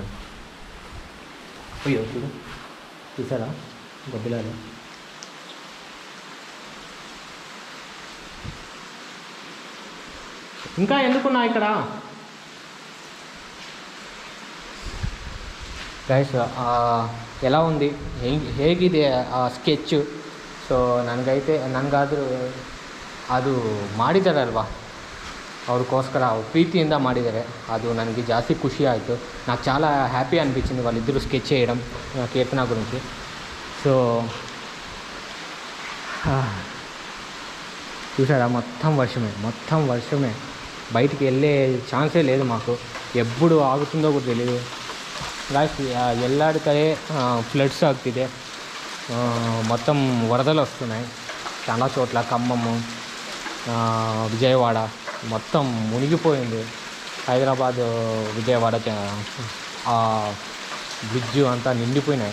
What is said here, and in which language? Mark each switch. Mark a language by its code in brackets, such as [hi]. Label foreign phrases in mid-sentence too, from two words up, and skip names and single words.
[te] అయ్యో చూడు, చూసారా గబ్బిలాలు. ఇంకా ఎందుకున్నా ఇక్కడ ಗೈಸ್? ఎలా ఉంది, [kn] ಹೇಗಿದೆ ಆ ಸ್ಕೆಚ್ಚು? ಸೊ ನನಗಾದರೂ ಅದು ಮಾಡಿದ್ದಾರಲ್ವ, ಅವ್ರಿಗೋಸ್ಕರ ಪ್ರೀತಿಯಿಂದ ಮಾಡಿದ್ದಾರೆ. ಅದು ನನಗೆ ಜಾಸ್ತಿ ಖುಷಿ ಆಯಿತು. [te] నాకు చాలా హ్యాపీ అనిపించింది వాళ్ళిద్దరూ స్కెచ్ చేయడం కీర్తన గురించి. సో చూసారా, మొత్తం వర్షమే. బయటికి వెళ్ళే ఛాన్సే లేదు మాకు. ఎప్పుడు ఆగుతుందో కూడా తెలియదు ಗಾಯ್ಸ್. [kn] ಎಲ್ಲ ಕಡೆ ಫ್ಲಡ್ಸ್ ಆಗ್ತಿದೆ. [te] మొత్తం వరదలు వస్తున్నాయి చాలా చోట్ల. ఖమ్మము, విజయవాడ మొత్తం మునిగిపోయింది. హైదరాబాద్, విజయవాడ బ్రిడ్జ్ అంతా నిండిపోయినాయి.